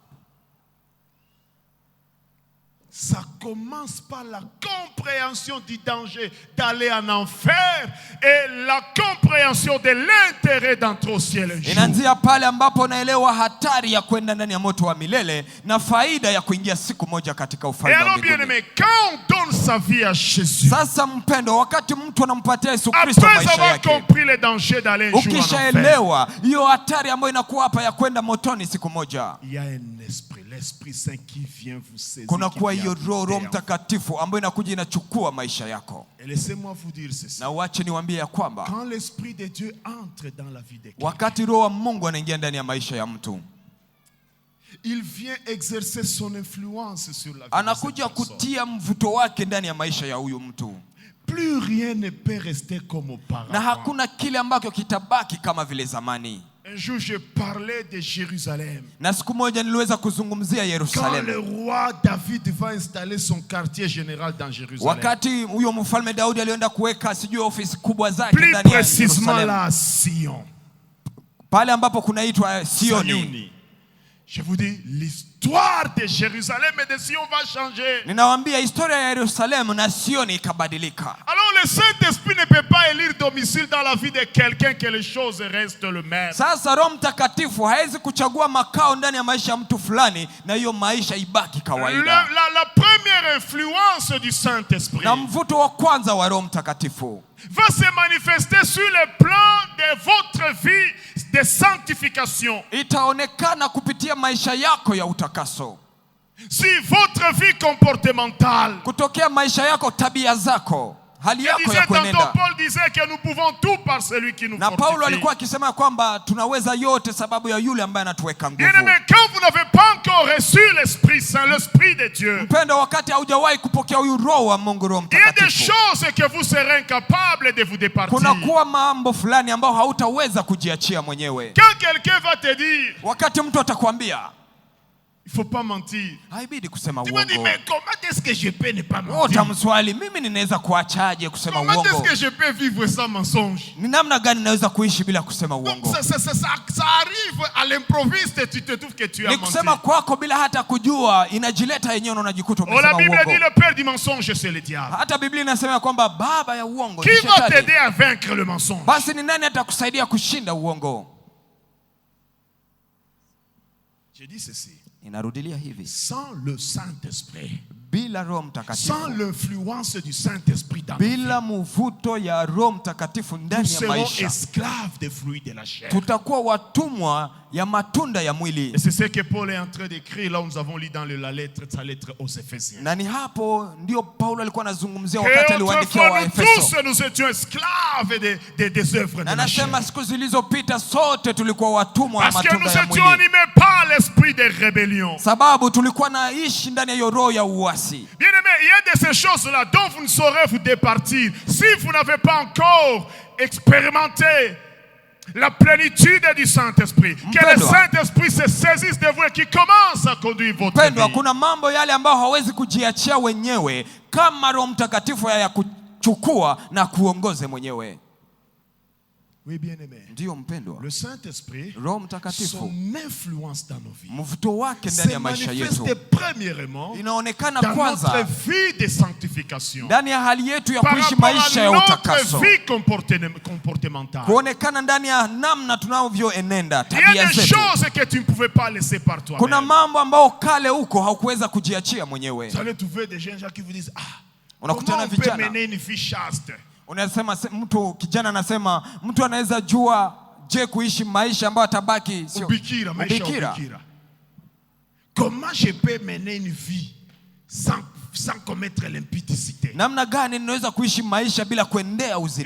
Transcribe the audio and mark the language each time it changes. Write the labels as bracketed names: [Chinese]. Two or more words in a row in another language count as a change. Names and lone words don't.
[French] Ça commence par la compréhension du danger d'aller en enfer et la compréhension de l'intérêt d'entrer au ciel un jour. [Swahili] Inaanzia pale ambapo naelewa hatari ya kwenda ndani ya moto wa milele na faida ya kuingia siku moja katika ufalme wa mbinguni. [French] Et alors bien-aimé, quand on donne sa vie à Jésus, [Swahili] sasa mpendo, wakati mtu anampatia Yesu Kristo maisha yake, [French] compris les dangers d'aller un jour en enfer, [Swahili] ukishaelewa hiyo hatari ambayo inakuwa hapa ya kwenda motoni siku moja, [French] il y a un esprit, l'Esprit Saint qui vient vous saisir. [Swahili] Kuna kuwa hiyo Roho Mtakatifu ambayo inakuja inachukua maisha yako. [French] Et laissez-moi vous dire ceci. [Swahili] Na uache niwaambie ya kwamba [French] quand l'Esprit de Dieu entre dans la vie de quelqu'un, [Swahili] wakati Roho wa Mungu anaingia ndani ya maisha ya mtu, [French] il vient exercer son influence sur la vie. [Swahili] Anakuja kutia mvuto wake ndani ya maisha ya huyu mtu. [French] Plus rien ne peut rester comme auparavant. [Swahili] Na hakuna kile ambacho kitabaki kama vile zamani. [French] Un jour je parlais de Jérusalem. [Swahili] Na siku moja niliweza kuzungumzia Yerusalemu. [French] Quand le roi David va installer son quartier général dans Jérusalem. [Swahili] Wakati huyo mfalme Daudi alienda kuweka sijui ofisi kubwa zake ndani ya [French] Yerusalem. La Sion. [Swahili] Pale ambapo kunaitwa Sioni. [French] Je vous dis, l'histoire de Jérusalem et de Sion va changer. [Swahili] Ninawaambia historia ya Yerusalemu na Sioni ikabadilika. [French] Alors le Saint-Esprit ne peut pas élire domicile dans la vie de quelqu'un que les choses restent le même. [Swahili] Sasa Roho Mtakatifu hawezi kuchagua makao ndani ya maisha ya mtu fulani na hiyo maisha ibaki kawaida. [French] La première influence du Saint-Esprit, [Swahili] na mvuto wa kwanza wa Roho Mtakatifu, [French] va se manifester sur le plan de votre vie de sanctification. [Swahili] Itaonekana kupitia maisha yako ya utakaso. [French] Si votre vie comportementale, [Swahili] kutokea maisha yako, tabia zako, hali yako ya kuenenda. [French] Paul disait que nous pouvons tout par celui qui nous fortifie. [Swahili] Na Paulo alikuwa akisema kwamba tunaweza yote sababu ya yule ambaye anatuweka nguvu. [French] Bien-aimé, quand vous n'avez pas encore reçu l'Esprit Saint, l'Esprit de Dieu, [Swahili] mpendo, wakati haujawahi kupokea huyu Roho wa Mungu, Roho Mtakatifu, [French] il y a des choses que vous serez incapable de vous départir. [Swahili] Kuna kuwa mambo fulani ambao hautaweza kujiachia mwenyewe. [French] Quand quelqu'un va te dire, [Swahili] wakati mtu atakwambia, [French] il faut pas mentir, [Swahili] haibidi kusema uongo. [French] Tu me dis, mais comment est-ce que je peux ne pas mentir? [Swahili] Utamswali, mimi ninaweza kuachaje kusema uongo? [French] Comment est-ce que je peux vivre sans mensonge? [Swahili] Ni namna gani naweza kuishi bila kusema uongo? [French] Ça arrive à l'improviste, tu te trouves que tu as menti. [Swahili] Ni kusema kwako bila hata kujua, inajileta yenyewe na unajikuta umesema uongo. [French] La Bible dit le père du mensonge c'est le diable. [Swahili] Hata Biblia inasema kwamba baba ya uongo ni shetani. [French] Qui va t'aider à vaincre le mensonge? [Swahili] Basi ni nani atakusaidia kushinda uongo? [French] Je dis ceci. [Swahili] Inarudilia hivi. [French] Sans le Saint-Esprit, [Swahili] bila Roho Mtakatifu, [French] sans l'influence du Saint-Esprit dans [Swahili] bila mvuto ya Roho Mtakatifu ndani ya maisha, [French] nous serons esclaves des fruits de la chair. [Swahili] Tutakuwa watumwa ya matunda ya mwili. [French] Et c'est ce que Paul est en train d'écrire là où nous avons lu dans la lettre, sa lettre aux Éphésiens. [Swahili] Na ni hapo ndio Paulo alikuwa anazungumzia wakati aliwaandikia wa Efeso. [French] Tous nous étions esclaves des œuvres de la chair. [Swahili] Na nasema siku zilizopita sote tulikuwa watumwa wa matunda ya mwili. [French] Parce que nous étions animés par l'esprit de rébellion. [Swahili] Sababu tulikuwa naishi ndani ya hiyo roho ya uasi. [French] Bien-aimé, il y a de ces choses-là dont vous ne saurez vous départir si vous n'avez pas encore expérimenté la plénitude du Saint-Esprit. Que le Saint-Esprit se saisisse de vous et qui commence à conduire votre vie. [Swahili] Kuna mambo yale ambayo hawezi kujiachia wenyewe kama Roho Mtakatifu ya kuchukua na kuongoze mwenyewe. [French] Oui, bien-aimé. [Swahili] Ndio mpendwa. [French] Le Saint-Esprit, [Swahili] Roho Mtakatifu, [French] son influence dans nos vies, [Swahili] mvuto wake ndani ya maisha yetu, [French] premièrement, [Swahili] inaonekana [French] dans [Swahili] kwanza [French] notre vie de sanctification, [Swahili] ndani ya hali yetu ya kuishi maisha ya utakaso, [French] vie comportementale, [Swahili] kuonekana ndani ya namna tunavyoenenda, tabia zetu. [French] Il y a des choses que tu ne pouvais pas laisser par toi. [Swahili] Kuna mambo ambao kale huko haukuweza kujiachia mwenyewe. [French] Vous allez trouver des gens qui vous disent, ah, [Swahili] unakutana vijana, [French] mener une vie chaste? [Swahili] Unasema mtu kijana anasema mtu anaweza jua je kuishi maisha ambayo atabaki sio ubikira, maisha ubikira. [French] Comment je peux mener une vie sans commettre l'impudicité? [Swahili] Namna gani ninaweza kuishi maisha bila kuendea uzinifu?